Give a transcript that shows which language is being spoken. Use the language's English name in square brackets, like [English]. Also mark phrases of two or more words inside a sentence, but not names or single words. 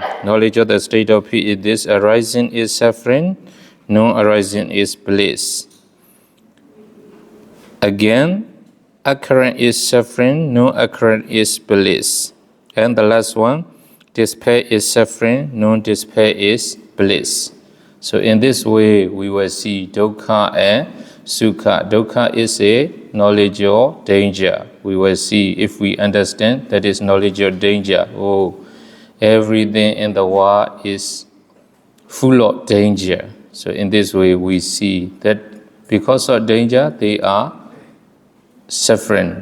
[English] Knowledge of the state of peace is this arising is suffering, no arising is bliss. Again, occurrence is suffering, no occurrence is bliss. And the last one, despair is suffering, no despair is bliss. So in this way, we will see dukkha and sukha. Dukkha is a knowledge of danger. We will see if we understand that is knowledge of danger. Oh, everything in the world is full of danger. So in this way, we see that because of danger, they are suffering.